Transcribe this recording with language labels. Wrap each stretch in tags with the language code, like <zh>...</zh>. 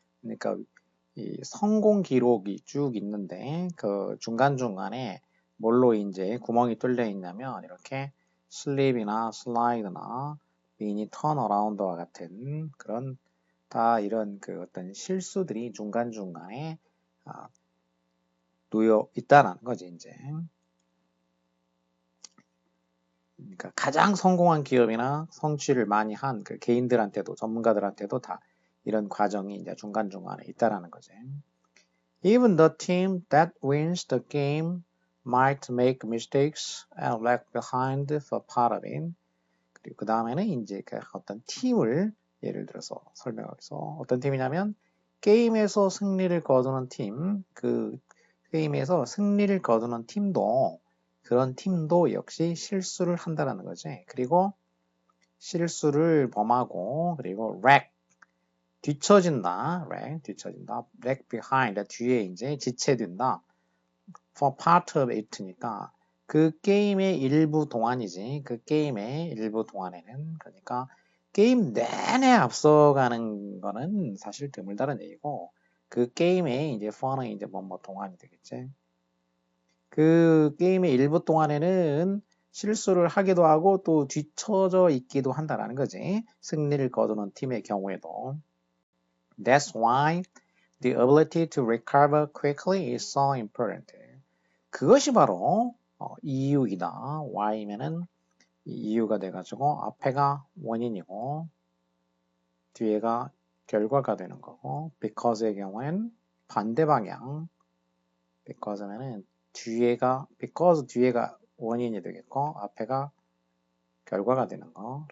<ko>그러니까 이 성공 기록이 쭉 있는데 중간중간에 뭘로 이제 구멍이 뚫려 있냐면 이렇게 슬립이나 슬라이드나 미니 턴어라운드와 같은 그런 다 이런 어떤 실수들이 중간중간에 놓여 있다는 거지 이제. 그러니까 가장 성공한 기업이나 성취를 많이 한 개인들한테도 전문가들한테도 다 이런 과정이 이제 중간중간에 있다라는 거지.</ko> <en>Even the team that wins the game might make mistakes and lag behind for part of it.</en> <ko>그리고 그 다음에는 이제 어떤 팀을 예를 들어서 설명해서 어떤 팀이냐면 게임에서 승리를 거두는 팀, 게임에서 승리를 거두는 팀도 그런 팀도 역시 실수를 한다는 거지. 그리고 실수를 범하고 그리고 lag 뒤처진다.</ko> <en>lag behind</en> <ko>뒤에 이제 지체된다.</ko> <en>for part of it</en> <ko>니까 그 게임의 일부 동안이지. 그 게임의 일부 동안에는 그러니까 게임 내내 앞서가는 거는 사실 드물다는 얘기고, 그 게임의 이제 fun은 이제 뭐 동안이 되겠지. 그 게임의 일부 동안에는 실수를 하기도 하고 또 뒤처져 있기도 한다라는 거지. 승리를 거두는 팀의 경우에도.</ko> <en>That's why the ability to recover quickly is so important.</en> <ko>그것이 바로 이유이다. why면은 이유가 돼가지고 앞에가 원인이고 뒤에가 결과가 되는 거고 because의 경우엔 반대 방향 because면은 because 뒤에가 원인이 되겠고 앞에가 결과가 되는 거.</ko>